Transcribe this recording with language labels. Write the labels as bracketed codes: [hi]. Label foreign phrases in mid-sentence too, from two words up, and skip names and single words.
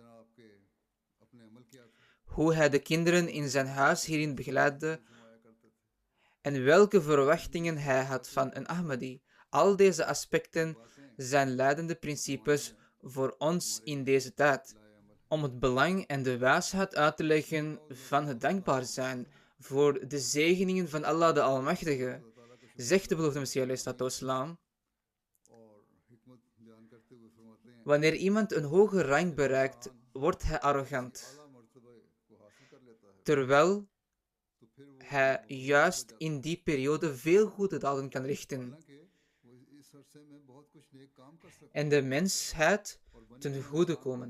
[nl] Hoe hij de kinderen in zijn huis hierin begeleidde en welke verwachtingen hij had van een Ahmadi. Al deze aspecten zijn leidende principes voor ons in deze tijd. Om het belang en de wijsheid uit te leggen van het dankbaar zijn voor de zegeningen van Allah de Almachtige, zegt de beloofde Messias [ar] عليه الصلاة والسلام, [nl] wanneer iemand een hoge rang bereikt, wordt hij arrogant, terwijl hij juist in die periode veel goede daden kan richten en de mensheid ten goede komen.